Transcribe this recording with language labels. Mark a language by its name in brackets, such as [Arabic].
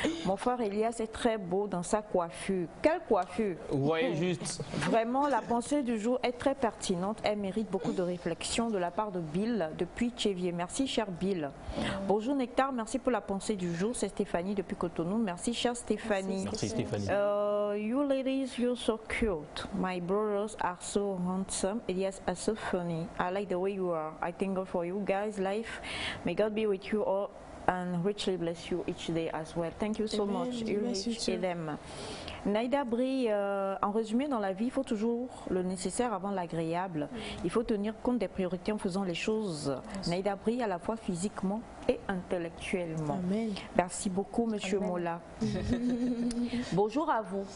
[French] Mon frère Elias est très beau dans sa coiffure. Quelle coiffure? Oui, juste. Vraiment, la pensée du jour est très pertinente. Elle mérite beaucoup de réflexion de la part de Bill depuis Tchévier. Merci, cher Bill. Bonjour Nectar, merci pour la pensée du jour. C'est Stéphanie depuis Cotonou. Merci, chère Stéphanie. Merci, Stéphanie. [English] You ladies, you're so cute. My brothers are so handsome. Elias are so funny. I like the way you are. I thank God for you guys' life. May God be with you all and richly bless you each day as well. Thank you so much. Ulrich et them. [French] Naïda Brie, en résumé, dans la vie, il faut toujours le nécessaire avant l'agréable. Il faut tenir compte des priorités en faisant les choses. Naïda Brie, à la fois physiquement et intellectuellement. Amen. Merci beaucoup, Monsieur Mola. Bonjour à vous.